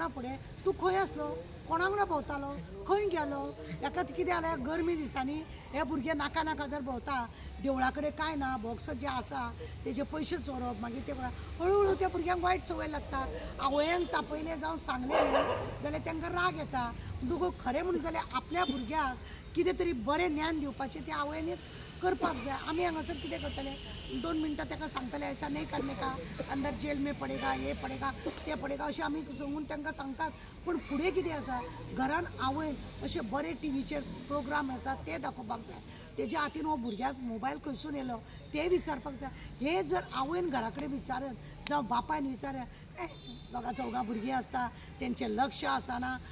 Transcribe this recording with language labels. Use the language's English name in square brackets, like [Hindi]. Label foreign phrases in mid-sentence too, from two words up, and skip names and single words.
[Konkani] फुडें तूं खंय आसलो कोणा वांगडा भोंवतालो खंय गेलो हेका कितें जालें गरमी दिसांनी हे भुरगे नाका नाका जर भोंवता देवळा कडेन कांय ना बॉक्स जे आसा तेजे पयशे चोरप मागीर ते हळू त्या भुरग्यांक वायट संवय लागता आवयांक तापयले जावं सांगले न्हू जाल्यार तांकां राग येता दुगो खरें म्हणून जाल्यार आपल्या भुरग्याक कितें तरी बरें ज्ञान दिवपाचें ते आवयनीच करपाक जाय आमी हांगासर कितें करतले 2 मिनटां ताका सांगतले [Hindi] ऐसा नहीं करने का अंदर जेल में पडेगा ये पडेगा [Konkani] ते पडेगा अशें आमी सांगून तांकां सांगतात पण फुडें कितें आसा घरान आवयन अशे बरे टीव्हीचेर प्रोग्राम येतात ते दाखोवपाक जाय तेज्या हातीन हो भुरग्याक मोबायल खंयसून येयलो ते विचारपाक जाय हे जर आवयन घरा कडेन विचारत जावं बापायन विचारत दोगा चौगा भुरगीं आसता तेंचें लक्ष आसना